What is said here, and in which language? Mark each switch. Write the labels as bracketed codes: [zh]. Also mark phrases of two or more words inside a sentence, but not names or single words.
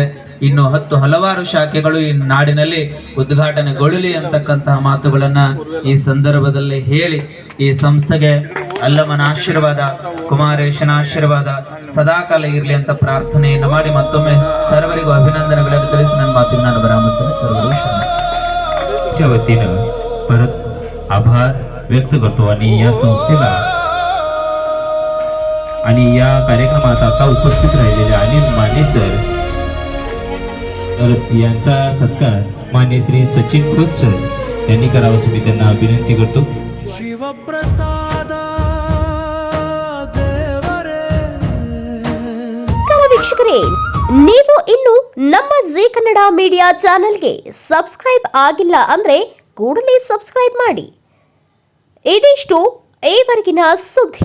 [kn] ಇನ್ನು ಹಲವಾರು ಶಾಖೆಗಳು ಈ ನಾಡಿನಲ್ಲಿ ಉದ್ಘಾಟನೆಗೊಳ್ಳಲಿ ಅಂತಕ್ಕಂತಹ ಮಾತುಗಳನ್ನು ಈ ಸಂದರ್ಭದಲ್ಲಿ ಹೇಳಿ ಈ ಸಂಸ್ಥೆಗೆ ಅಲ್ಲಮನ ಆಶೀರ್ವಾದ, ಕುಮಾರೇಶನ ಆಶೀರ್ವಾದ ಸದಾಕಾಲ ಇರಲಿ ಅಂತ ಪ್ರಾರ್ಥನೆಯನ್ನು ಮಾಡಿ ಮತ್ತೊಮ್ಮೆ ಸರ್ವರಿಗೂ अभिनंदनಗಳನ್ನು ತಿಳಿಸಿ ನನ್ನ ಮಾತಿಗೆ ನಾನು ವಿರಾಮಿಸ್ತೇನೆ. [mr] सर्वरू च्या वतीनं परत आभार व्यक्त करतो आणि या संस्थेला आणि या कार्यक्रमात आता उपस्थित राहिलेले अनिल माने सर तर यांचा सत्कार मान्य श्री सचिन खोत सर यांनी करावा अशी मी त्यांना विनंती करतो. [kn] ವೀಕ್ಷಕರೇ, ನೀವು ಇನ್ನು ನಮ್ಮ ಜೀ ಕನ್ನಡ ಮೀಡಿಯಾ ಚಾನೆಲ್ಗೆ ಸಬ್ಸ್ಕ್ರೈಬ್ ಆಗಿಲ್ಲ ಅಂದ್ರೆ ಕೂಡಲೇ ಸಬ್ಸ್ಕ್ರೈಬ್ ಮಾಡಿ. ಇದಿಷ್ಟು ಈವರೆಗಿನ ಸುದ್ದಿ.